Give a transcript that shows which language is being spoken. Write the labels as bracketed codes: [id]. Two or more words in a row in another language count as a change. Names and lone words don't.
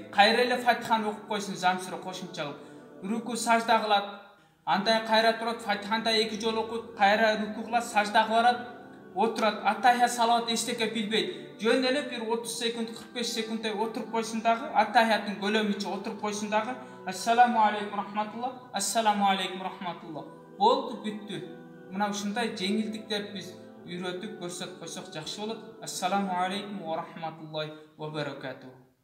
[ky] Кайра эле Фатиханы окуп койсун, замсура кошумча кылып. Руку сажда кылат. Андай кайра турат, Фатиханда 2 жолу окуйт, кайра руку кылат, саждага барат, отурат. Аттахия, салават эчтеке билбейт. Жөн эле бир 30 секунд, 45 секунддай отуруп койсун дагы, Аттахияттын көлөмүнчө отуруп койсун дагы. [ar] السلام عليكم رحمة الله، السلام عليكم رحمة الله. [ky] Болду, бүттү. Мына ушундай жеңилдиктерди биз үйрөтүп көрсөтүп койсок жакшы болот. [ar] السلام عليكم ورحمة الله وبركاته.